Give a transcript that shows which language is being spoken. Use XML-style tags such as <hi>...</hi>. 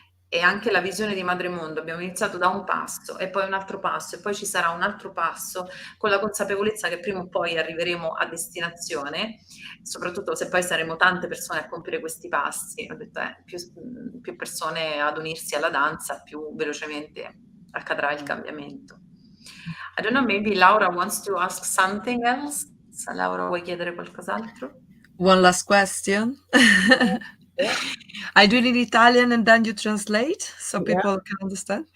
<it>E anche la visione di MadreMondo, abbiamo iniziato da un passo e poi un altro passo e poi ci sarà un altro passo, con la consapevolezza che prima o poi arriveremo a destinazione, soprattutto se poi saremo tante persone a compiere questi passi. Ho detto più persone ad unirsi alla danza, più velocemente accadrà il cambiamento.</it> <en>I don't know, maybe Laura wants to ask something else.</en> <it>Laura, vuoi chiedere qualcos'altro?</it> <en>One last question. Yeah. I do it in Italian and then you translate so people can understand.</en>